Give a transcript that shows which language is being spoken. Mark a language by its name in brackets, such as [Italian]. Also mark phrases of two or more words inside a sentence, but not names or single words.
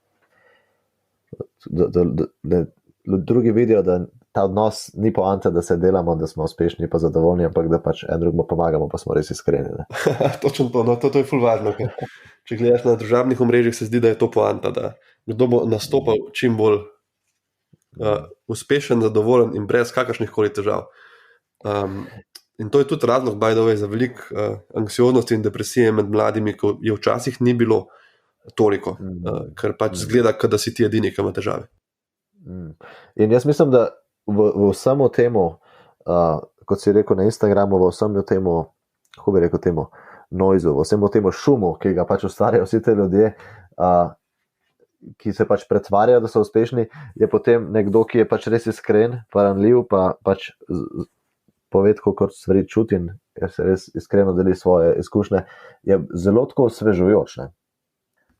[Slovenian] Drugi vidijo, da ta odnos ni poanta, da se delamo, da smo uspešni pa zadovoljni, ampak da pač en drugemu pomagamo, pa smo res iskreni. Točno to, no, to je ful važno. Če gledaš na družabnih omrežjih, se zdi, da je to poanta, da kdo bo nastopal čim bolj uspešen, zadovoljen in brez kakršnih koli težav. In to je tudi razlog, [English] by the way, [Slovenian] za veliko anksioznosti in depresije med mladimi, ko je včasih ni bilo toliko, ker pač zgleda, da si ti edini, ki ima težave. In jaz mislim, da v vsemu temu, kot si rekel na Instagramu, v vsemu temu, kako bi rekel temu, noizu, v vsemu temu šumu, ki ga pač ustvarjajo vsi te ljudje, ki se pač pretvarjajo, da so uspešni, je potem nekdo, ki je pač res iskren, pa ranljiv, pa pač pove, kako stvari čuti in se res iskreno deli svoje izkušnje, je zelo tako osvežujoč.